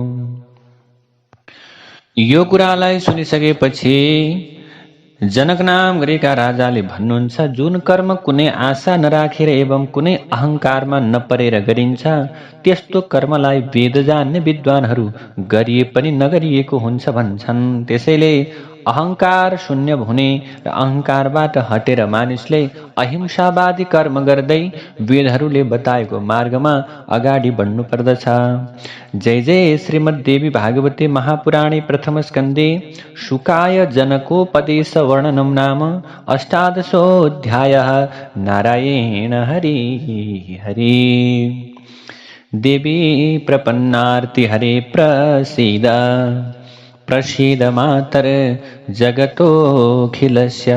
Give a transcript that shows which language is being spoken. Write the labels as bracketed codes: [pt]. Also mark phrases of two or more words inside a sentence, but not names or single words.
[ne] यो कुरालाई सुनिसकेपछि जनक नाम गरेका राजाले भन्नुहुन्छ, जुन कर्म कुनै आशा नराखेर एवं कुनै अहङ्कारमा नपरेर गरिन्छ त्यस्तो कर्मलाई वेद जान्ने विद्वानहरू गरिए पनि नगरिएको हुन्छ भन्छन्। त्यसैले अहङ्कार शून्य हुने र अहङ्कारबाट हटेर मानिसले अहिंसावादी कर्म गर्दै वेदहरूले बताएको मार्गमा अगाडि बढ्नु पर्दछ। [sa] जय जय श्रीमद्देवी भागवते महापुराणे प्रथम स्कन्धे शुकाय जनकोपदेश वर्णनम नाम अष्टादशोऽध्यायः। नारायण हरि हरि। देवी प्रपन्नार्ति हरे प्रसीद प्रसीद मातर जगतोऽखिलस्य।